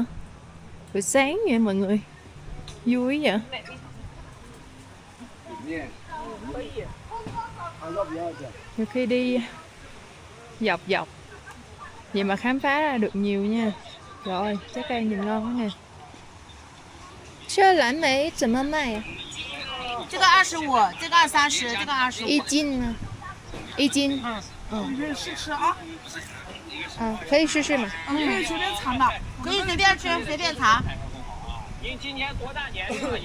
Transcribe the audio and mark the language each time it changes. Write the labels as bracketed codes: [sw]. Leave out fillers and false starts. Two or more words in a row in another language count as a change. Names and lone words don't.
[vi] Buổi sáng vậy mọi người. Vui vậy. Nhiều khi đi dọc vậy mà khám phá ra được nhiều nha. Rồi, trái cây nhìn ngon quá nè. [zh] 这蓝莓怎么卖呀？这个25，这个30，这个25。一斤呢？一斤。你试吃啊？可以试试嘛。可以随便尝的，可以随便吃，随便尝。